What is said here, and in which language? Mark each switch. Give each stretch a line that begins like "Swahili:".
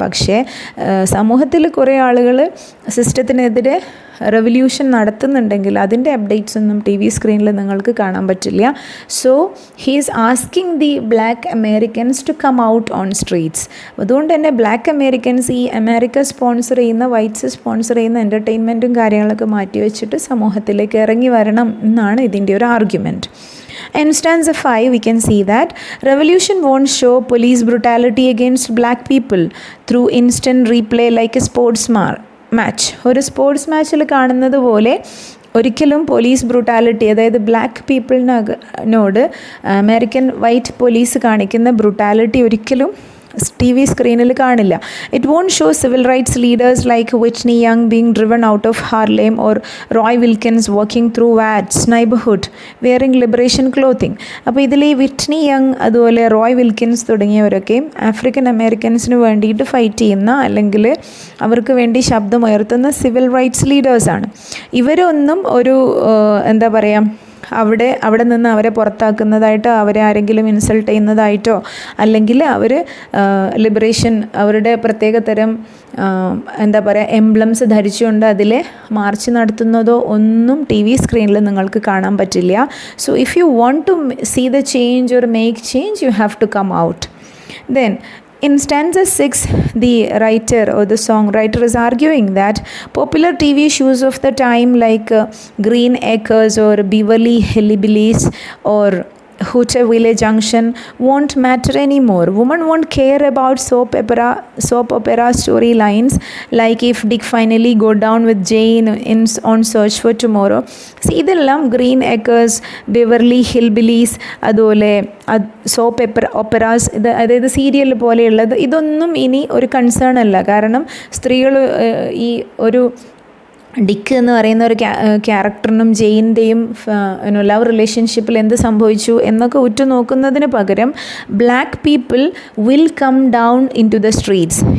Malayalam: പക്ഷേ സമൂഹത്തിൽ കുറേ ആളുകൾ സിസ്റ്റത്തിനെതിരെ റെവല്യൂഷൻ നടത്തുന്നുണ്ടെങ്കിൽ അതിൻ്റെ അപ്ഡേറ്റ്സ് ഒന്നും ടി വി സ്ക്രീനിൽ നിങ്ങൾക്ക് കാണാൻ പറ്റില്ല.
English: So he is asking the black Americans to come out on streets.
Malayalam: അതുകൊണ്ട് തന്നെ ബ്ലാക്ക് അമേരിക്കൻസ് ഈ അമേരിക്ക സ്പോൺസർ ചെയ്യുന്ന വൈറ്റ്സ് സ്പോൺസർ ചെയ്യുന്ന എൻ്റർടൈൻമെൻറ്റും കാര്യങ്ങളൊക്കെ മാറ്റിവെച്ചിട്ട് സമൂഹത്തിലേക്ക് ഇറങ്ങി വരണം എന്നാണ് ഇതിൻ്റെ ഒരു argument.
English: In stanza 5, we can see that revolution won't show police brutality against black people through instant replay like a sports match.
Malayalam: ഒരു സ്പോർട്സ് മാച്ചിൽ കാണുന്നത് പോലെ ഒരിക്കലും പോലീസ് ബ്രൂട്ടാലിറ്റി, അതായത് ബ്ലാക്ക് പീപ്പിളിനോട് അമേരിക്കൻ വൈറ്റ് പോലീസ് കാണിക്കുന്ന ബ്രൂട്ടാലിറ്റി ഒരിക്കലും ടി വി സ്ക്രീനിൽ കാണില്ല.
English: It won't show civil rights leaders like Whitney Young being driven out of Harlem or Roy Wilkins working through Watts neighbourhood wearing liberation clothing.
Malayalam: അപ്പോൾ ഇതിൽ ഈ Whitney young അതുപോലെ Roy Wilkins തുടങ്ങിയവരൊക്കെയും African അമേരിക്കൻസിന് വേണ്ടിയിട്ട് fight ചെയ്യുന്ന അല്ലെങ്കിൽ അവർക്ക് വേണ്ടി ശബ്ദമുയർത്തുന്ന സിവിൽ റൈറ്റ്സ് ലീഡേഴ്സാണ്. ഇവരൊന്നും ഒരു എന്താ പറയുക, അവിടെ നിന്ന് അവരെ പുറത്താക്കുന്നതായിട്ടോ അവരെ ആരെങ്കിലും ഇൻസൾട്ട് ചെയ്യുന്നതായിട്ടോ അല്ലെങ്കിൽ അവർ ലിബറേഷൻ അവരുടെ പ്രത്യേക തരം എന്താ പറയുക എംബ്ലംസ് ധരിച്ചുകൊണ്ട് അതിൽ മാർച്ച് നടത്തുന്നതോ ഒന്നും ടി വി സ്ക്രീനിൽ നിങ്ങൾക്ക് കാണാൻ പറ്റില്ല.
English: So if you want to see the change or make change you have to come out. Then in stanza 6, the writer or the songwriter is arguing that popular TV shows of the time like Green Acres or Beverly Hillbillies or Hooterville Junction won't matter anymore. Women won't care about soap opera storylines like if Dick finally go down with Jane on Search for Tomorrow.
Malayalam: See, ഇതെല്ലാം green acres, Beverly ഹിൽബിലീസ്, അതുപോലെ soap ഒപ്പറാസ്, അതായത് serial പോലെയുള്ളത്, ഇതൊന്നും ഇനി ഒരു concern അല്ല. കാരണം സ്ത്രീകൾ ഈ ഒരു ഡിക്ക് എന്ന് പറയുന്ന ഒരു ക്യാരക്ടറിനും ജെയിൻ്റെയും ലവ് റിലേഷൻഷിപ്പിൽ എന്ത് സംഭവിച്ചു എന്നൊക്കെ ഉറ്റുനോക്കുന്നതിന് പകരം
English: Black people will come down into the streets.